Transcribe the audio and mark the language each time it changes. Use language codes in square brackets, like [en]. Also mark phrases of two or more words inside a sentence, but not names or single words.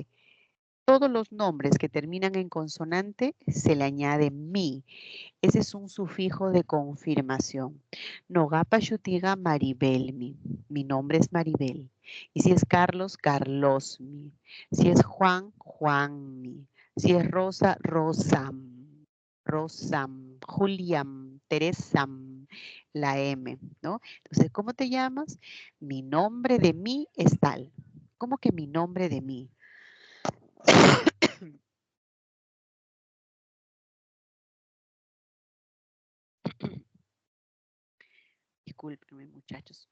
[es] Todos los nombres que terminan en consonante se le añade mi. Ese es un sufijo de confirmación. [qu] Nogapa Shutiga Maribelmi. [es] Mi nombre es Maribel. Y si es Carlos, Carlosmi. Si es Juan, Juanmi. Si es Rosa, Rosam. Rosam. Juliam. Teresam. La M, ¿no? Entonces, ¿cómo te llamas? Mi nombre de mí es tal. ¿Cómo que mi nombre de mí? Discúlpenme, muchachos.